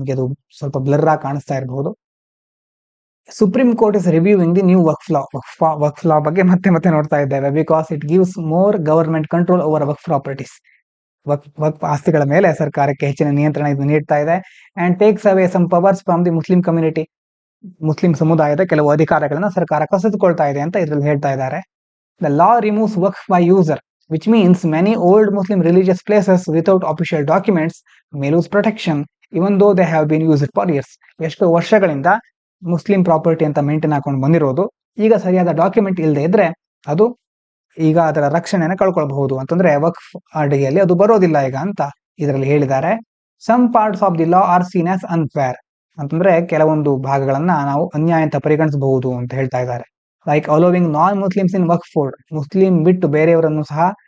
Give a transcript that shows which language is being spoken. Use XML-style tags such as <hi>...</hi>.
<kn>ನಿಮಗೆ ಅದು ಸ್ವಲ್ಪ ಬ್ಲರ್ ಆಗಿ ಕಾಣಿಸ್ತಾ ಇರಬಹುದು.</kn> <en>Supreme Court is reviewing the new Waqf law</en> <kn>ಬಗ್ಗೆ ಮತ್ತೆ ಮತ್ತೆ ನೋಡ್ತಾ ಇದ್ದೇವೆ.</kn> <en>Because it gives more government control over Waqf properties.</en> <kn>ವಕ್ಫ್ ಆಸ್ತಿಗಳ ಮೇಲೆ ಸರ್ಕಾರಕ್ಕೆ ಹೆಚ್ಚಿನ ನಿಯಂತ್ರಣ ಇದು ನೀಡ್ತಾ ಇದೆ.</kn> <en>And takes away some powers from the Muslim community.</en> <kn>Muslim ಸಮುದಾಯದ ಕೆಲವು ಅಧಿಕಾರಗಳನ್ನ ಸರ್ಕಾರ ಕಸಿದುಕೊಳ್ತಾ ಇದೆ ಅಂತ ಇದರಲ್ಲಿ ಹೇಳ್ತಾ ಇದ್ದಾರೆ.</kn> <en>The law removes Waqf by user, which means many old Muslim religious places without official documents may lose protection even though they have been used for years.</en> <kn>ಎಷ್ಟು ವರ್ಷಗಳಿಂದ ಮುಸ್ಲಿಂ ಪ್ರಾಪರ್ಟಿ ಅಂತ ಮೇಂಟೈನ್ ಹಾಕೊಂಡು ಬಂದಿರೋದು, ಈಗ ಸರಿಯಾದ ಡಾಕ್ಯುಮೆಂಟ್ ಇಲ್ಲದೆ ಇದ್ರೆ ಅದು ಈಗ ಅದರ ರಕ್ಷಣೆಯನ್ನು ಕಳ್ಕೊಳ್ಬಹುದು. ಅಂತಂದ್ರೆ ವಕ್ಫ್ ಅಡಿಯಲ್ಲಿ ಅದು ಬರೋದಿಲ್ಲ ಈಗ ಅಂತ ಇದರಲ್ಲಿ ಹೇಳಿದ್ದಾರೆ.</kn> <en>Some parts of the law are seen as unfair.</en> <kn>ಅಂತಂದ್ರೆ ಕೆಲವೊಂದು ಭಾಗಗಳನ್ನ ನಾವು ಅನ್ಯಾಯ ಅಂತ ಪರಿಗಣಿಸಬಹುದು ಅಂತ ಹೇಳ್ತಾ ಇದ್ದಾರೆ.</kn> <en>like allowing non Muslims in Waqf board,</en> <kn>ಮುಸ್ಲಿಂ ಬಿಟ್ಟು ಬೇರೆಯವರನ್ನು ಸಹ</kn>